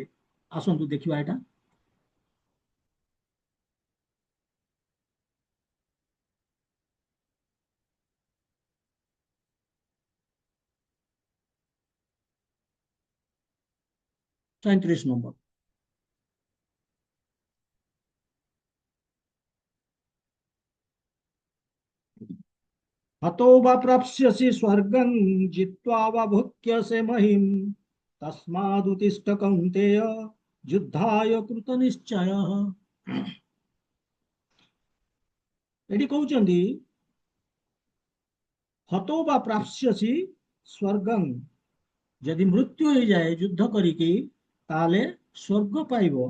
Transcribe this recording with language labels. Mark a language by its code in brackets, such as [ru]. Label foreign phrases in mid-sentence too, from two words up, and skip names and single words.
[or] ଆସନ୍ତୁ ଦେଖିବା ଏଇଟା। 37 ନମ୍ବର। [sa] हतो वा प्राप्स्यसि स्वर्गं जित्वा वा भुक्ष्यसे महिं तस्मादुत्तिष्ठ कौन्तेय युद्धाय कृत निश्चय। [or] ଏଠି କହୁଛନ୍ତି [sa] हतो वा प्राप्स्यसि स्वर्गं, [or] ଯଦି ମୃତ୍ୟୁ ହେଇଯାଏ ଯୁଦ୍ଧ କରିକି ତାହେଲେ ସ୍वर्ଗ ପାଇବ।